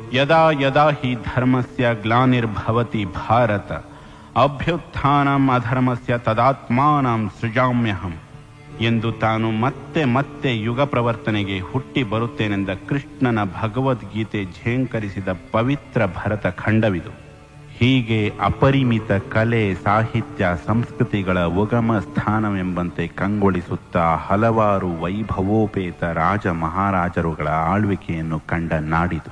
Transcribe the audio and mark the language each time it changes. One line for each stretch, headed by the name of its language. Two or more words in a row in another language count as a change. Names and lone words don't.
Sanskrit: ಯದಾ ಯದಾ ಹಿ ಧರ್ಮಸ್ಯ ಗ್ಲಾನಿರ್ಭವತಿ ಭಾರತ ಅಭ್ಯುತ್ಥಾನಂ ಅಧರ್ಮಸ್ಯ ತದಾತ್ಮಾನಂ ಸೃಜಾಮ್ಯಹಂ
Kannada: ಎಂದು ತಾನು ಮತ್ತೆ ಮತ್ತೆ ಯುಗ ಪ್ರವರ್ತನೆಗೆ ಹುಟ್ಟಿ ಬರುತ್ತೇನೆಂದ ಕೃಷ್ಣನ ಭಗವದ್ಗೀತೆ ಝೇಂಕರಿಸಿದ ಪವಿತ್ರ ಭರತ ಖಂಡವಿದು. ಹೀಗೆ ಅಪರಿಮಿತ ಕಲೆ, ಸಾಹಿತ್ಯ, ಸಂಸ್ಕೃತಿಗಳ ಉಗಮ ಸ್ಥಾನವೆಂಬಂತೆ ಕಂಗೊಳಿಸುತ್ತಾ ಹಲವಾರು ವೈಭವೋಪೇತ ರಾಜ ಮಹಾರಾಜರುಗಳ ಆಳ್ವಿಕೆಯನ್ನು ಕಂಡ ನಾಡಿದು.